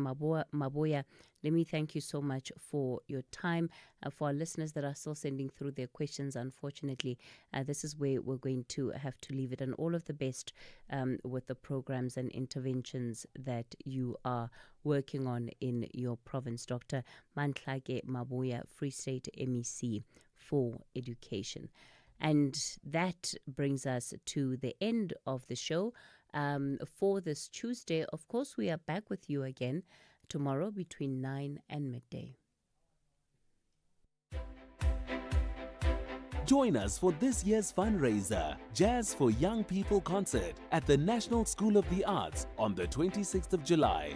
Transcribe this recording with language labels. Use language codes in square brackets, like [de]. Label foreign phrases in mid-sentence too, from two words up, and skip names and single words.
[en] Maboya, let me thank you so much for your time. For our listeners that are still sending through their questions, unfortunately, this is where we're going to have to leave it. And all of the best with the programs and interventions that you are working on in your province. Dr. Mantlage Maboya, Free State MEC for Education. And that brings us to the end of the show for this Tuesday. Of course, we are back with you again tomorrow between 9 and midday. Join us for this year's fundraiser, Jazz for Young People concert at the National School of the Arts on the 26th of July.